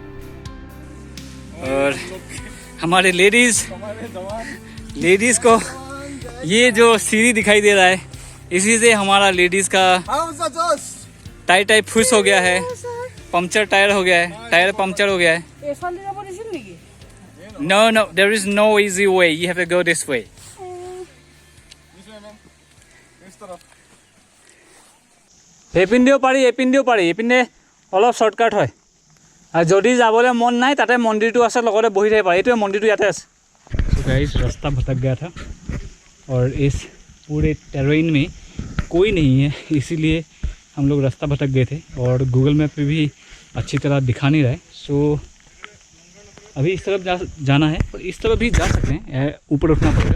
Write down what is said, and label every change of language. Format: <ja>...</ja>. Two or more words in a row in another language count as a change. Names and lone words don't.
<hi>और हमारे लेडीज़ को ये जो सीढ़ी दिखाई दे रहा है, इसी से हमारा लेडीज़ का टायर फुस हो गया है,</hi> <en>puncture tyre</en> <hi>हो गया है,</hi> <en>tyre puncture</en> <hi>हो गया है।</hi> <en>No, there is no easy way. You have to go this way.</en> <as>এইপিনেও পাৰি এইপিনে অলপ শৰ্টকাট হয়। আৰু যদি যাবলৈ মন নাই তাতে মন্দিৰটো আছে, লগতে বহি থাকিব পাৰে। এইটোৱে মন্দিৰটো ইয়াতে আছে।</as> <en>So guys,</en> <hi>रास्ता भटक गया था और इस पूरे टेरेन में कोई नहीं है, इसीलिए हम लोग रास्ता भटक गए थे और गूगल मैप पे भी अच्छी तरह दिखा नहीं रहा है। सो अभी इस तरफ जाना है, और इस तरफ भी जा सकते हैं, ऊपर उठना पड़ेगा।</hi>